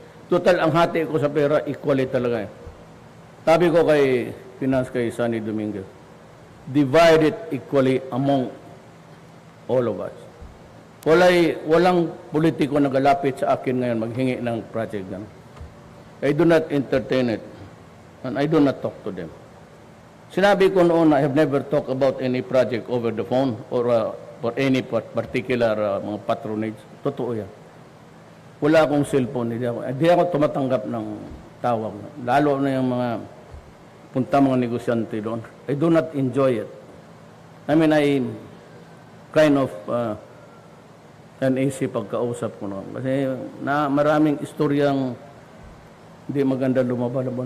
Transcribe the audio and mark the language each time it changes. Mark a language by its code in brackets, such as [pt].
[tl] Total, ang hati ko sa pera, equally talaga. Sabi ko kay Finance kay Sunny Dominguez, [en] divide it equally among all of us. [tl] Walang politiko nagalapit sa akin ngayon maghingi ng project na. [en] I do not entertain it, and I do not talk to them. [tl] Sinabi ko noon, [en] I have never talked about any project over the phone or for any particular mga patronage. [tl] Totoo yan. Wala akong cellphone. Hindi ako tumatanggap ng tawag. Lalo na yung mga mga negosyante doon. [en] I do not enjoy it. I mean, I kind of uneasy [tl] pagkausap ko noon. Kasi maraming istoryang hindi maganda lumabas.